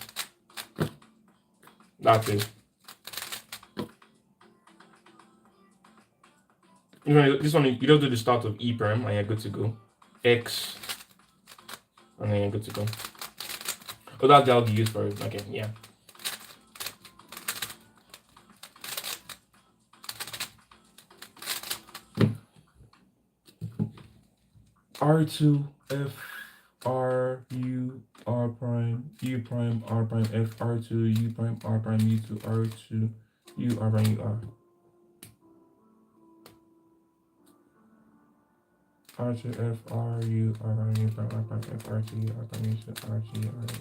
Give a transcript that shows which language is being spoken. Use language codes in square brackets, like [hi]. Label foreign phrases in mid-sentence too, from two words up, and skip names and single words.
[en] That's it. This one, you just do the start of E perm and you're good to go. X, and then you're good to go. Oh, that's the algae used for it. Okay, yeah. R2, F, R, U, R prime, U prime, R prime, F, R2, U prime, R prime, U2, R2, U, R prime, U, R. R2, F, R, U, R prime, U prime, R prime, F, R2, U, R prime, U2, R2, U, R prime.